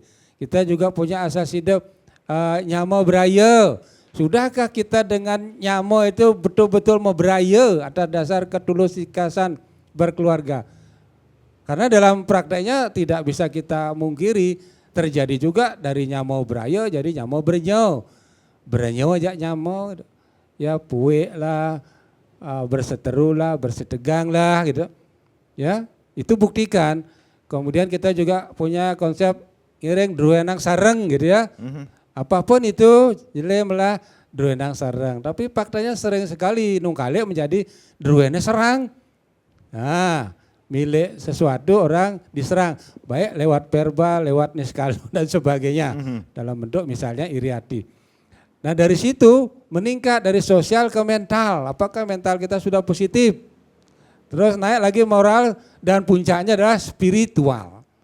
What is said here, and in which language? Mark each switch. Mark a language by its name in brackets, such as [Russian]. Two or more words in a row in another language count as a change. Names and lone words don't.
[Indonesian] Kita juga punya asas hidup [Balinese] nyamo beraya. [Indonesian] Sudahkah kita dengan nyamo itu betul-betul mau beraya atas dasar ketulusan berkeluarga? Karena dalam prakteknya tidak bisa kita mungkiri, terjadi juga dari [Balinese] nyamo beraya [Indonesian] jadi [Balinese] nyamo bernyo. [Indonesian] Bernyo aja nyamo, ya puik lah, berseteru lah, bersetegang lah gitu. Ya, itu buktikan. Kemudian kita juga punya konsep [Balinese] iring druenang sareng [Indonesian] gitu ya. Apapun itu [Balinese] jelemelah druenang sareng. [Indonesian] Tapi faktanya sering sekali nungkalik menjadi [Balinese] druene serang. [Indonesian] Nah, milik sesuatu orang diserang, baik lewat verbal, lewat niskalo dan sebagainya, dalam bentuk misalnya iri hati. Nah dari situ meningkat dari sosial ke mental, apakah mental kita sudah positif, terus naik lagi moral dan puncaknya adalah spiritual.